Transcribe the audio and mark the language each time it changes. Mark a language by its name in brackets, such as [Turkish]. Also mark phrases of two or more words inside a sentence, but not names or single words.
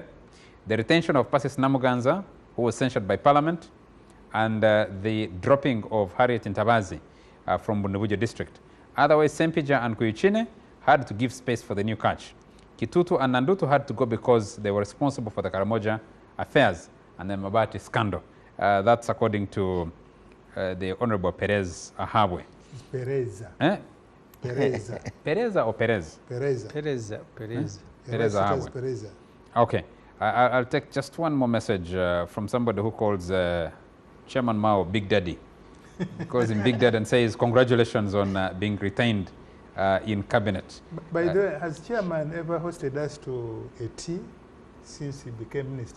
[English] The retention of Pasis Namuganza, who was censured by Parliament, and the dropping of Harriet Ntabazi from Bundabujo district. Otherwise, Sempija and Kuyuchine had to give space for the new catch. Kitutu and Nandutu had to go because they were responsible for the Karamoja affairs and the Mabati scandal. That's according to the Honorable Perez Ahawe. Pereza. Pereza. Pereza or Perez? Pereza. Pereza. Pereza. Pereza Ahawe. Pereza. Okay. I'll take just one more message from somebody who calls Chairman Mao Big Daddy. He calls him Big Daddy and says, congratulations on being retained in cabinet. By the way, has Chairman ever hosted us to a tea since he became minister?